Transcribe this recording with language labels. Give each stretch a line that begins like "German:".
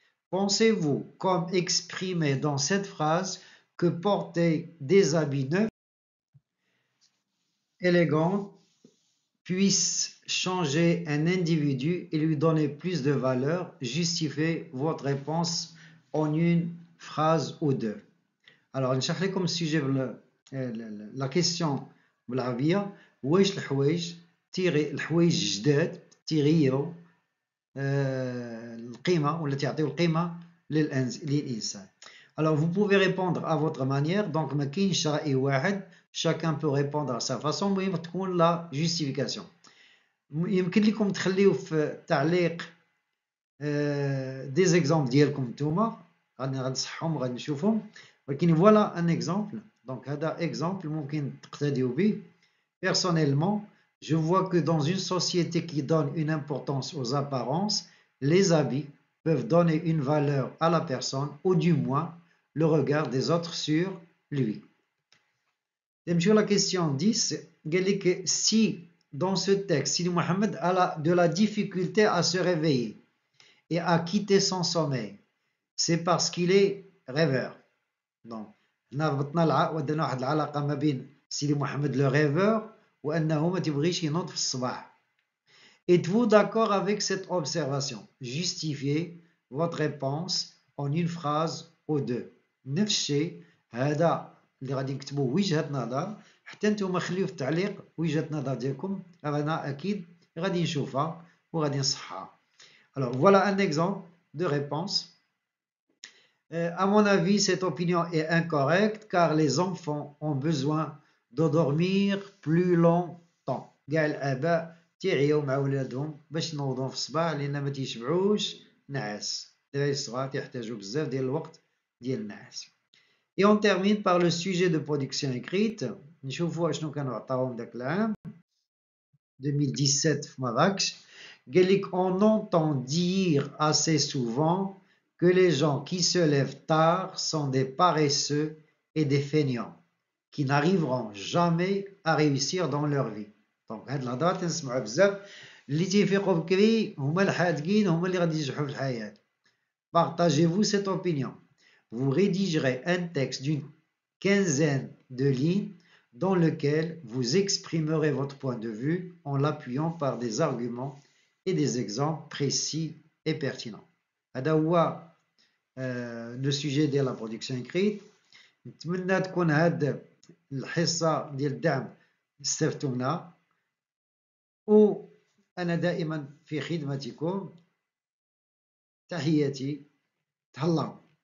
French: Pensez-vous, comme exprimé dans cette phrase, que porter des habits neufs, élégants, puisse changer un individu et lui donner plus de valeur? Justifiez votre réponse en une phrase ou 2.
Arabic: Alors, نشرح لكم السوجي
French: la question
Arabic: بالعربية. واش الحوايج تيغي الحوايج جداد تيغيروا القيمة ولا تعطيو القيمة للإنسان.
French: Alors vous pouvez répondre à votre manière. Donc
Arabic: ما كاينش رأي واحد,
French: chacun peut répondre à sa façon.
Arabic: المهم تكون la justification. يمكن لكم تخليو في التعليق des exemples ديالكم نتوما, غادي نصحهم غادي نشوفهم, ولكن
French: voilà un exemple.
Arabic: Donc هذا exemple ممكن تقتديو به.
French: Personnellement, je vois que dans une société qui donne une importance aux apparences, les habits peuvent donner une valeur à la personne, ou du moins le regard des autres sur lui. Sur la question 10, si dans ce texte, Sidi Mohamed a de la difficulté à se réveiller et à quitter son sommeil, c'est parce qu'il est rêveur.
Arabic: Donc, ودنا واحد العلاقة ما بين سيدي محمد le rêveur وأنه ما تبغيش ينوض في الصباح.
French: Êtes-vous d'accord avec cette observation? Justifiez votre réponse en une phrase ou deux.
Arabic: نفس الشيء هذا اللي غادي نكتبوه وجهة نظر، حتى نتوما خليو في التعليق وجهة نظر ديالكم، أنا أكيد غادي نشوفها وغادي نصحها.
French: Alors voilà un exemple de réponse. À mon avis, cette opinion est incorrecte car les enfants ont besoin de dormir plus longtemps.
Arabic: كاع الآباء تيعياو مع ولادهم باش ينوضوا في الصباح لأن ما تيشبعوش نعاس. الدراري الصغار تيحتاجوا بزاف ديال الوقت ديال النعاس.
French: Et on termine par le sujet de production écrite.
Arabic: نشوفوا شنو كانوا عطاوهم داك العام 2017 في مراكش. قال لك
French: on entend dire assez souvent que les gens qui se lèvent tard sont des paresseux et des feignants qui n'arriveront jamais à réussir dans leur vie.
Arabic: Donc هاد الهضره تنسمعوا بزاف اللي تيفيقوا بكري هما الحادقين هما اللي غادي ينجحوا في الحياه.
French: Partagez-vous cette opinion. Vous rédigerez un texte d'une quinzaine de lignes dans lequel vous exprimerez votre point de vue en l'appuyant par des arguments et des exemples précis et pertinents.
Arabic: هذا هو le sujet de la production écrite. نتمنى تكون هاد الحصة ديال الدعم استفدتوا منها، وأنا دائما في خدمتكم. تحياتي، تهلاو.